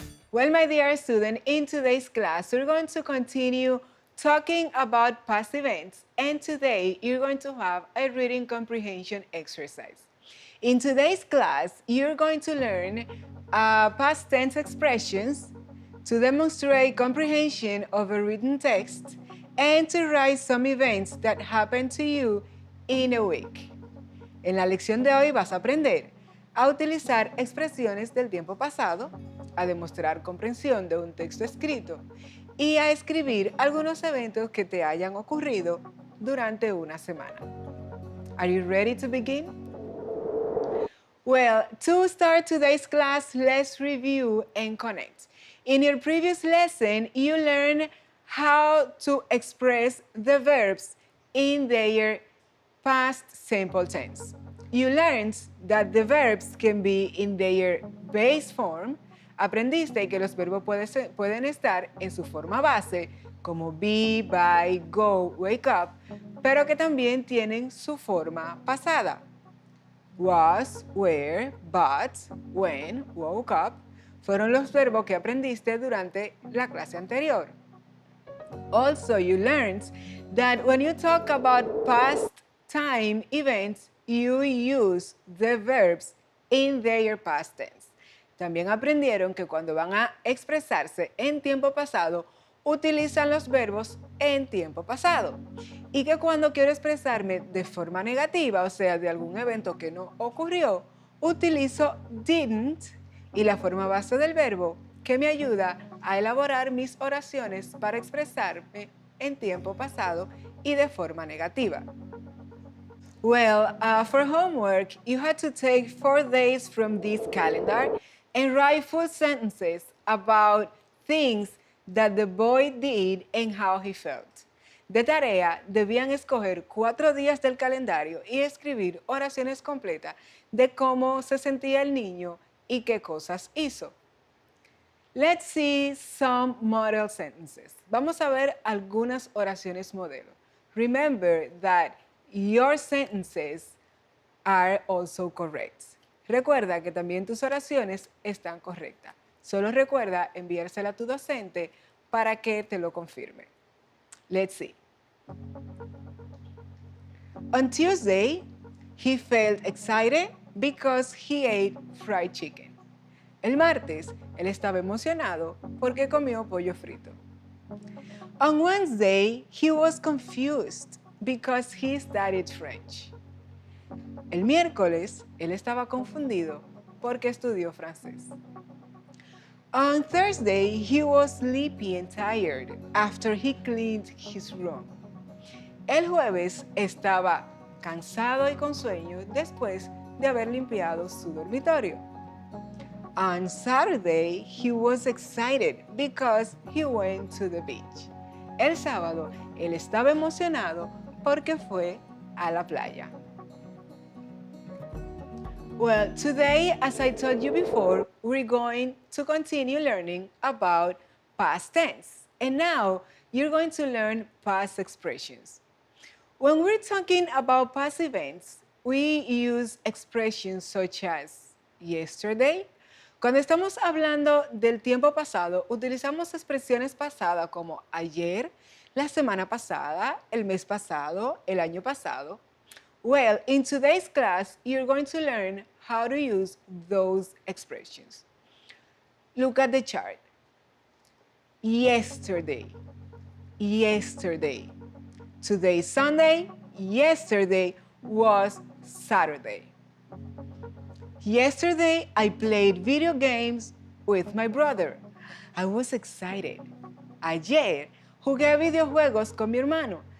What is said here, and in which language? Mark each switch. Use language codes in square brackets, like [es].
[en] Well, my dear student, in today's class, we're going to continue talking about past events, and today you're going to have a reading comprehension exercise. In today's class, you're going to learn past tense expressions to demonstrate comprehension of a written text and to write some events that happened to you in a week. [es] En la lección de hoy vas a aprender a utilizar expresiones del tiempo pasado, a demostrar comprensión de un texto escrito y a escribir algunos eventos que te hayan ocurrido durante una semana. [en] Are you ready to begin? Well, to start today's class, let's review and connect. In your previous lesson, you learned how to express the verbs in their past simple tense. You learned that the verbs can be in their base form. [es] Aprendiste que los verbos pueden estar en su forma base, como [en] be, buy, go, wake up, [es] pero que también tienen su forma pasada. [en] Was, were, but, when, woke up, [es] fueron los verbos que aprendiste durante la clase anterior. [en] Also, you learned that when you talk about past time events, you use the verbs in their past tense. [es] También aprendieron que cuando van a expresarse en tiempo pasado, utilizan los verbos en tiempo pasado. Y que cuando quiero expresarme de forma negativa, o sea, de algún evento que no ocurrió, utilizo didn't y la forma base del verbo que me ayuda a elaborar mis oraciones para expresarme en tiempo pasado y de forma negativa. [en] Well, for homework, you had to take 4 days from this calendar and write full sentences about things that the boy did and how he felt. [es] De tarea, debían escoger 4 días del calendario y escribir oraciones completas de cómo se sentía el niño y qué cosas hizo. [en] Let's see some model sentences. [es] Vamos a ver algunas oraciones modelo. [en] Remember that your sentences are also correct. [es] Recuerda que también tus oraciones están correctas. Solo recuerda enviársela a tu docente para que te lo confirme. [en] Let's see. On Tuesday, he felt excited because he ate fried chicken. [es] El martes, él estaba emocionado porque comió pollo frito. [en] On Wednesday, he was confused because he studied French. [es] El miércoles, él estaba confundido porque estudió francés. [en] On Thursday, he was sleepy and tired after he cleaned his room. [es] El jueves estaba cansado y con sueño después de haber limpiado su dormitorio. [en] On Saturday, he was excited because he went to the beach. [es] El sábado, él estaba emocionado porque fue a la playa. [en] Well, today, as I told you before, we're going to continue learning about past tense. And now, you're going to learn past expressions. When we're talking about past events, we use expressions such as yesterday. [es] Cuando estamos hablando del tiempo pasado, utilizamos expresiones pasadas como ayer, la semana pasada, el mes pasado, el año pasado. [en] Well, in today's class, you're going to learn how to use those expressions. Look at the chart. Yesterday, yesterday. Today is Sunday, yesterday was Saturday. Yesterday, I played video games with my brother. I was excited. [es] Ayer, jugué videojuegos con mi hermano.